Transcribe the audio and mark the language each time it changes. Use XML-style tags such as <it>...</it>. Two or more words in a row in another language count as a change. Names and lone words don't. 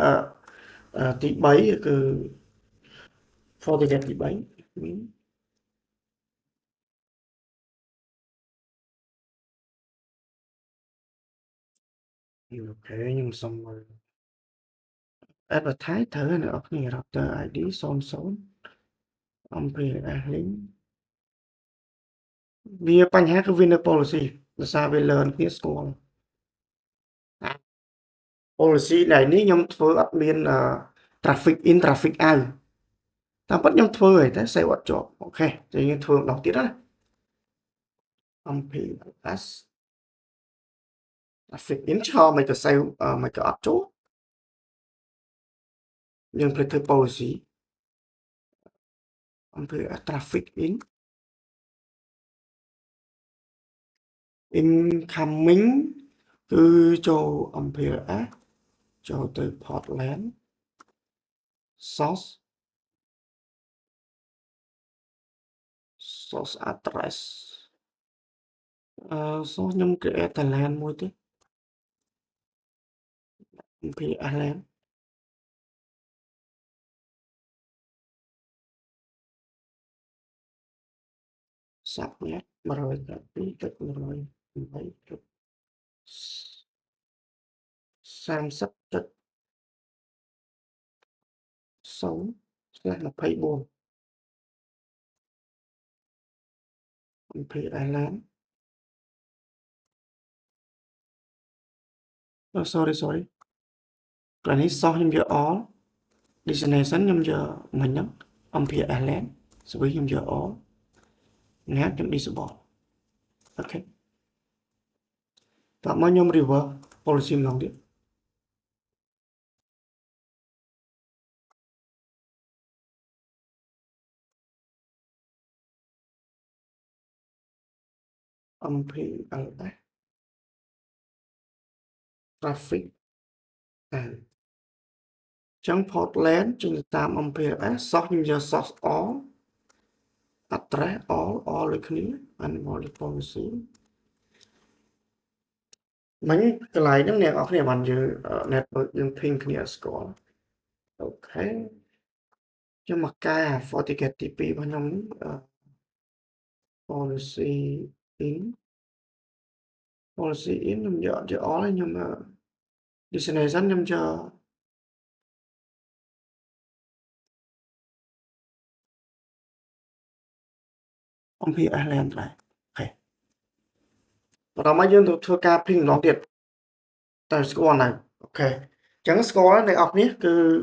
<km>3គឺ FortiGate ទី3អូខេខ្ញុំសុំមើល advertise ត្រូវហើយអ្នកនរគ្នា</km> <en>router ID</en> <km>00</km> <en>MPLS link</en> <km>វាបញ្ហាគឺវានៅ policy ដោយសារវា learn គ្នាស្គាល់ policy ដែលនេះខ្ញុំធ្វើអត់មាន</km> <en>traffic in traffic out</en> <km>តាមពិតខ្ញុំធ្វើហើយតែ save អត់ជាប់អូខេចឹងយើងធ្វើម្ដងទៀតណា</km> <en>MPLS traffic in</en> <km>ឆ្លងមិនទៅ save មិនក៏អត់ចូលយើងភ្លេចធ្វើ policy</km> <en>MPLS traffic in incoming</en> <km>គឺចូល MPLS ចូលទៅ</km> <en>port LAN source address</en> <km>source ខ្ញុំ create តែ LAN មួយទេ</km> <en>MPLS LAN</en> <km>subnet</km> <en>128.30.0/24 MPLS LAN sorry</en> <km>កន្លែងនេះ source ខ្ញុំយក all destination ខ្ញុំយកមិញហ្នឹង</km> <en>MPLS LAN switch</en> <km>ខ្ញុំយក all NAT ខ្ញុំ disable អូខេតោះមកខ្ញុំ</km> <en>reverse policy</en> <km>ម្ដងទៀត</km> <en>MPLS traffic</en> <km>ចឹង</km> <en>port LAN</en> <km>ចេញទៅតាម</km> <en>MPLS source</en> <km>ខ្ញុំយក</km> <en>source all address all</en> <km>ដូចគ្នា</km> <en>animal policy</en> <km>មិញកន្លែងហ្នឹងអ្នកនរគ្នាបានយើង network យើង ping គ្នាស្គាល់អូខេខ្ញុំមកកែ FortiGate ទី2របស់ខ្ញុំ</km> <en>policy in</en> <km>ខ្ញុំយក all ខ្ញុំ destination ខ្ញុំយក</km> <en>MPLS LAN</en> <km>ដែរអូខេបន្តមកយើងទៅធ្វើការ ping ម្ដងទៀតតែស្គាល់នៅអូខេអញ្ចឹងស្គាល់អ្នកនរគ្នាគឺ</km>